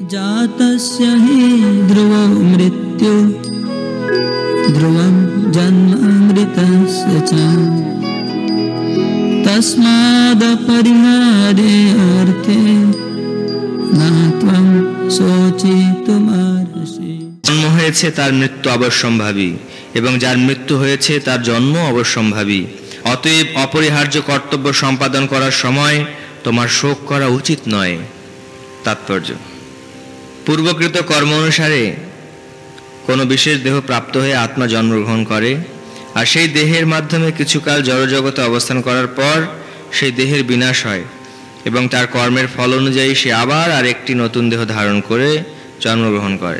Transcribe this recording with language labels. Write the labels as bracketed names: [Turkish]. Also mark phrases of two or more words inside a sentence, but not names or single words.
[Sanskrit] जातस्य हि ध्रुवो मृत्यु ध्रुवं जन्मामृतस्य च तस्मादपरिहार्येऽर्थे न त्वं शोचितुमर्हसि। [Bangla] জন্ম হয়েছে তার মৃত্যু অবশ্যম্ভাবী এবং যার মৃত্যু হয়েছে তার জন্ম অবশ্যম্ভাবী। অতএব অপরিহার্য কর্তব্য সম্পাদন করার সময় তোমার শোক করা উচিত নয়। তাৎপর্য: পূর্বকৃত কর্ম অনুসারে কোনো বিশেষ দেহ প্রাপ্ত হয়ে আত্মা জন্মগ্রহণ করে, আর সেই দেহের মাধ্যমে কিছুকাল জড়জগতে অবস্থান করার পর সেই দেহের বিনাশ হয় এবং তার কর্মের ফল অনুযায়ী সে আবার আরেকটি নতুন দেহ ধারণ করে জন্মগ্রহণ করে।